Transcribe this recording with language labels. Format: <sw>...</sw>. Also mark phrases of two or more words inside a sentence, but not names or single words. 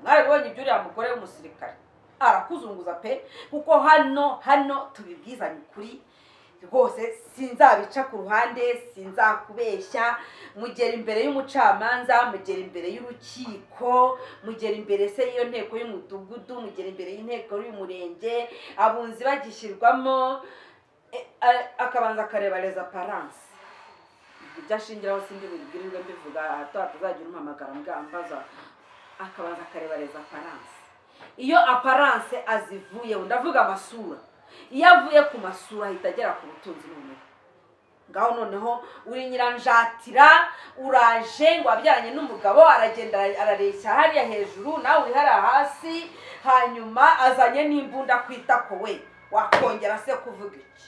<rw>Mwarabonye ibyo uriya mugore w'umusirikare arakuzunguza pe, kuko hano tubibwizanye ukuri rwose, sinzabica ku ruhande, sinzakubeshya. Mugera imbere y'umucamanza, mugera imbere y'urukiko, mugera imbere se y'iyo nteko y'umudugudu, mugera imbere y'inteko y'umurenge, abunzi bagishyirwamo, akabanza akareba</rw> <fr>les apparences.</fr> <rw>Ibyo ashingiraho sindi bibwirirwe mbivuga, hato hatazagira umpamagara mbaza. Akabanza akareba</rw> <fr>les apparences.</fr> <rw>Iyo apparence azivuyeho, ndavuga amasura, iyo avuye ku masura ahita agera ku butunzi. Ngaho noneho uri nyiranjatira, uraje ngo wabyaranye n'umugabo, aragenda arareshya hariya hejuru, nawe uri hariya hasi, hanyuma azanye n'imbunda kwita ko we wakongera se kuvuga iki?</rw>